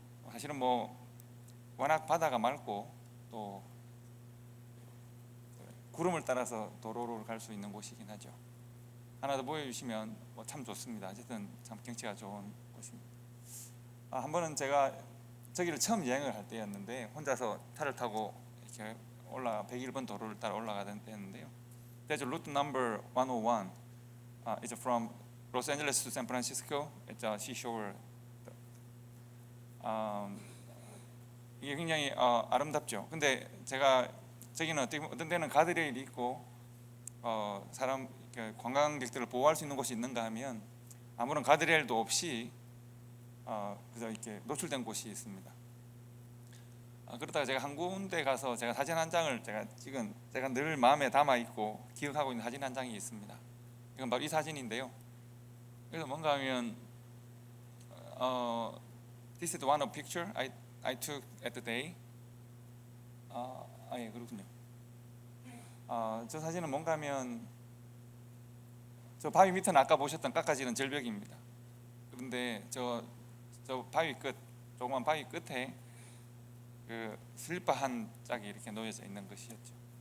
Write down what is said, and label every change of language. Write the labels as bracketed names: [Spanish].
[Korean] 사실은 뭐 워낙 바다가 맑고 또 구름을 따라서 도로를 갈 수 있는 곳이긴 하죠. 하나 더 보여주시면 참 좋습니다. 어쨌든 참 경치가 좋은 곳입니다. 한 번은 제가 저기를 처음 여행을 할 때였는데 혼자서 차를 타고 이렇게 101번 도로를 따라 올라가던 때였는데요. [English] There's route number 101. It's from Los Angeles to San Francisco. It's a seashore. [Korean] 이게 굉장히 아름답죠. 근데 제가 저기는 어떤 데는 가드레일이 있고 사람 관광객들을 보호할 수 있는 곳이 있는가 하면 아무런 가드레일도 없이 그저 이렇게 노출된 곳이 있습니다. 그러다가 제가 한 군데 가서 제가 사진 한 장을 제가 늘 마음에 담아 있고 기억하고 있는 사진 한 장이 있습니다. 이건 바로 이 사진인데요. 그래서 뭔가 하면 [English] This is one of picture I took at the day. [Korean] 예, 그렇군요. 저 사진은 뭔가 하면 저 바위 밑은 아까 보셨던 깎아지는 절벽입니다. 그런데 저 바위 끝, 조그만 바위 끝에 그 슬리퍼 한 짝이 이렇게 놓여져 있는 것이었죠.